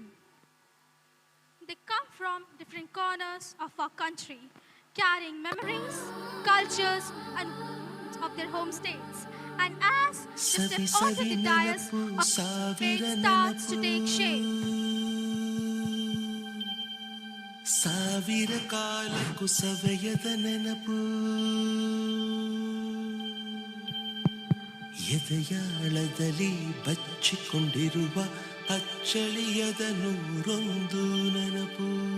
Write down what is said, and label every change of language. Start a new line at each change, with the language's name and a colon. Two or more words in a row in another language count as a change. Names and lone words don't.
English: They come from different corners of our country, carrying memories, cultures, and of their home states. And as they step onto the dais, our faith starts to take shape.
Kannada: ಸಾವಿರ ಕಾಲಕ್ಕೂ ಸವೆಯದ ನೆನಪು ಎದೆಯಾಳದಲ್ಲಿ ಬಚ್ಚಿಕೊಂಡಿರುವ ಅಚ್ಚಳಿಯದ ನೂರೊಂದು ನೆನಪು